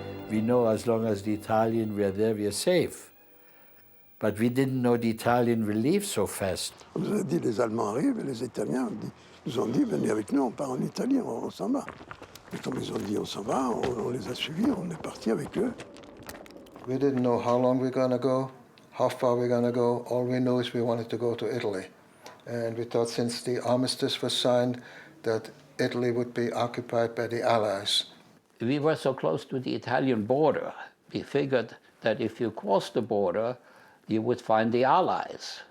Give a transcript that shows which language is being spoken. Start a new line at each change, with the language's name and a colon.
English: We know as long as the Italians were there, we are safe. But we didn't know the Italians will leave so fast.
French: On nous a dit les Allemands arrivent et les Italiens nous ont dit venez avec nous, on part en Italie, on s'en va. Et comme ils ont dit on s'en va, on les a suivis, on est parti avec eux.
English: We didn't know how long we're going to go, how far we're going to go. All we know is we wanted to go to Italy. And we thought since the armistice was signed that Italy would be occupied by the Allies. We were so close to the Italian border, we figured that if you crossed the border, you would find the Allies.